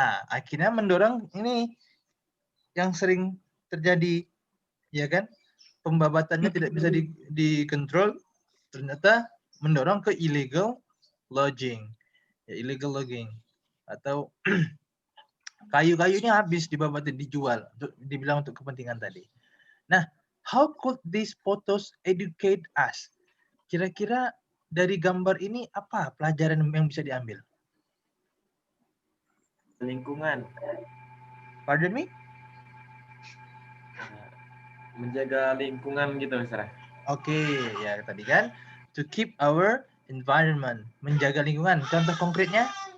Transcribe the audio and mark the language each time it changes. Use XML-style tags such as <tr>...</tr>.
<id>Akhirnya mendorong ini yang sering terjadi, ya kan? Pembabatannya tidak bisa dikontrol, ternyata mendorong ke illegal logging, ya, illegal logging atau kayu-kayunya habis dibabat dijual, dibilang untuk kepentingan tadi.</id> <en>Nah, how could these photos educate us?</en> <id>Kira-kira dari gambar ini apa pelajaran yang bisa diambil? Lingkungan.</id> <en>Pardon me?</en> <id>Menjaga lingkungan gitu misalnya. Oke, ya tadi kan</id> <en>to keep our environment,</en> <id>menjaga lingkungan. Contoh konkretnya?</id>